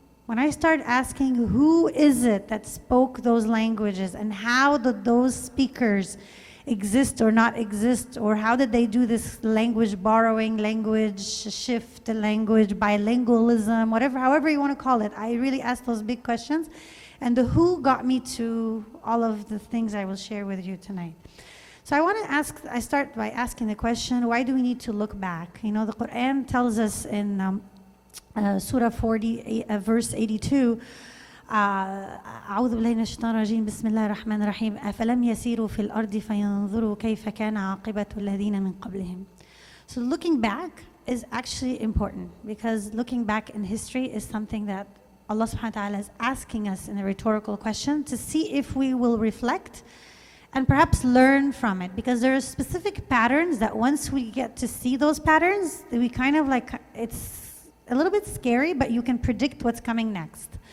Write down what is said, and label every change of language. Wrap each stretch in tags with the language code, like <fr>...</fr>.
<en>When I started asking who is it that spoke those languages and how did those speakers exist or not exist, or how did they do this language borrowing, language shift, language bilingualism, however you want to call it. I really asked those big questions. And the who got me to all of the things I will share with you tonight. So I start by asking the question, why do we need to look back? The Quran tells us in Surah 40, verse 82,</en> <ar>أعوذ بالله من الشيطان الرجيم بسم الله الرحمن الرحيم أفلم يسيروا في الأرض فينظروا كيف كان عاقبة الذين من قبلهم.</ar> <en>So looking back is actually important, because looking back in history is something that Allah subhanahu wa ta'ala is asking us in a rhetorical question to see if we will reflect and perhaps learn from it, because there are specific patterns that once we get to see those patterns, we kind of it's a little bit scary, but you can predict what's coming next.</en>